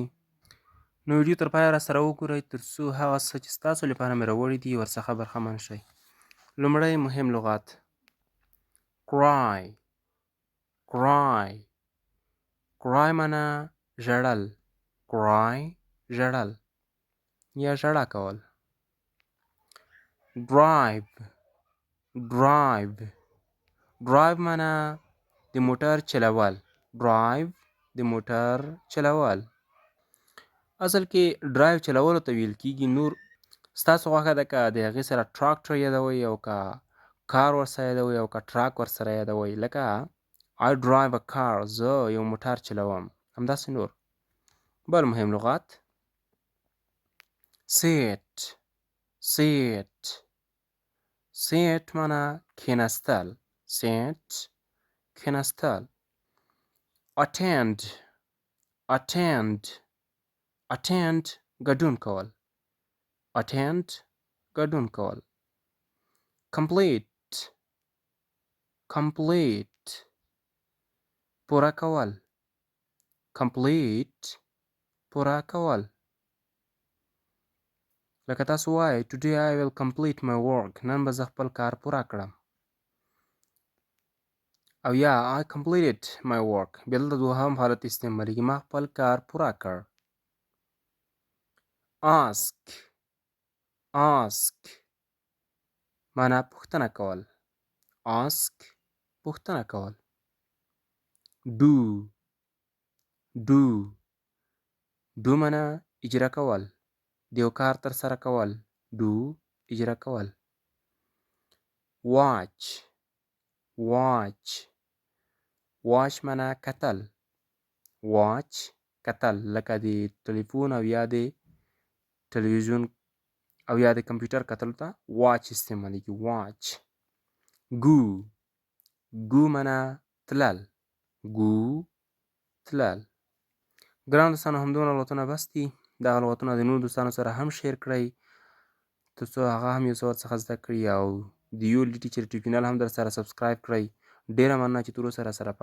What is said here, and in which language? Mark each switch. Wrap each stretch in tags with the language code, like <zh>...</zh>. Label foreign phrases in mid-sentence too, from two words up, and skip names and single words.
<ps>نو ویډیو تر پایه راسره وګورئ تر څو هغه څه چې ستاسو لپاره مې راوړي دي ورڅخه برخمن شئ. لومړی مهم لغات cry.</ps> <en>cry cry</en> <ps>معنا ژړل. cry ژړل یا ژړا کول.</ps> <en>drive drive drive</en> <ps>معنا د موټر چلول. drive د موټر چلول. اصل کې ډرایو چلولو ته ویل کېږي. نور ستاسو خوښه ده که د هغې سره ټراکټر یادوئ او که کار ورسره یادوئ او که ټراک ورسره یادوئ.</ps> <en>لکه I drive a car،</en> <ps>زه یو موټر چلوم. همداسې نور. بل مهم لغات sit.</ps> <en>sit sit</en> <ps>معنا کېناستل. sit کېناستل.</ps> <en>attend attend attend</en> <ps>ګډون کول.</ps> <en>attend ګډون کول. complete complete</en> <ps>پوره کول. complete پوره کول. لکه تاسو وایئ</ps> <en>today I will complete my work،</en> <ps>نن به زه خپل کار پوره کړم. او یا</ps> <en>I completed my work،</en> <ps>بیا دلته دوهم حالت استعمالیږي، ما خپل کار پوره کړ.</ps> <en>ask ask</en> <ps>معنا پوښتنه کول. ask پوښتنه کول.</ps> <en>do do do</en> <ps>معنا اجرا کول، د یو کار ترسره کول. do اجرا کول.</ps> <en>watch watch watch</en> <ps>معنا کتل. watch کتل، لکه د تلیفون او یا د تلویزیون او یا د کمپیوټر کتلو ته watch استعمالیږي. watch.</ps> <en>go go</en> <ps>معنا تلل. go تلل. ګرانو دوستانو، همدومره لغتونه بس دي. دغه لغتونه د نورو دوستانو سره هم شیر کړئ تر څو هغه هم یو څه ورڅخه زده کړي، او د ULD ټیچر یوټیوب چینل هم در سره سبسکرایب کړئ. ډېره مننه چې تر اوسه راسره پاتې وئ.</ps>